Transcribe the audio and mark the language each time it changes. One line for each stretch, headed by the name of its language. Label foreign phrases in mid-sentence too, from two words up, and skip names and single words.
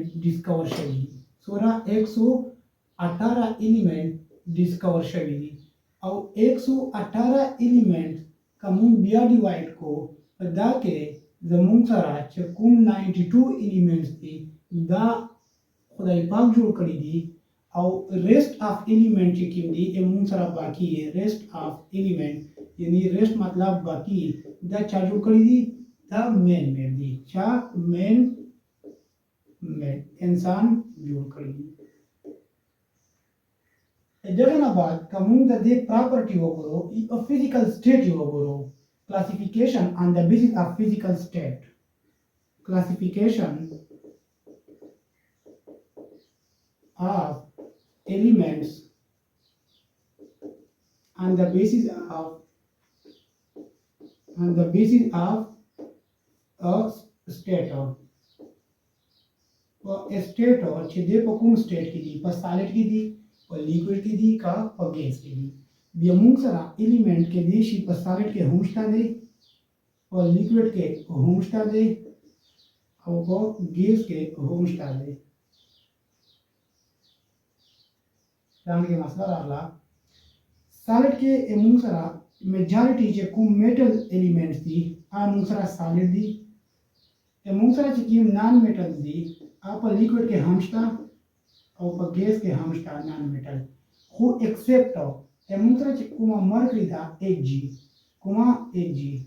Pashto: ډسکور شوي دي څومره 118 الیمنٹ ډسکور شوي دي او 118 الیمنٹ که موږ بیا ډیوایډ کو په دا کې زموږ سره چې کوم 92 الیمنټس دي دا خدای پاک جوړ کړي دي او
English: rest of element
Pashto: چې کوم دي موږ سره باقی
English: rest of element
Pashto: یعنی ریسٹ مطلب باقی دا چا جوړ کړي دي دا مین دی چا مین انسان جوړ کړي دي دغه نه بعد کوم د دې پراپرټي وګورو او
English: physical state
Pashto: وګورو
English: classification on the basis of physical state classification of elements on the basis of a stator stator
Pashto: چې د کوم سټیټ کې دي په سالډ کې دي په لیکوډ کې دي کا په ګیس کې دي بیا موږ سره الیمنٹ کې دی شي په سالډ کې هم شته دی او لیکوډ کې هم شته دی او په ګیس کې هم شته دی څنګه مسله راغله سالډ کې موږ سره میجارټي چې کوم
English: metal elements
Pashto: دي هغه موږ سره سالډ دي موږ سره چې کوم
English: non metals
Pashto: دي هغه په لیکوډ کې هم شته او په ګیس کې هم شته
English: non metal
Pashto: خو ایکسپټ موږ سره چې کومه مرکري ده 8G کومه 8G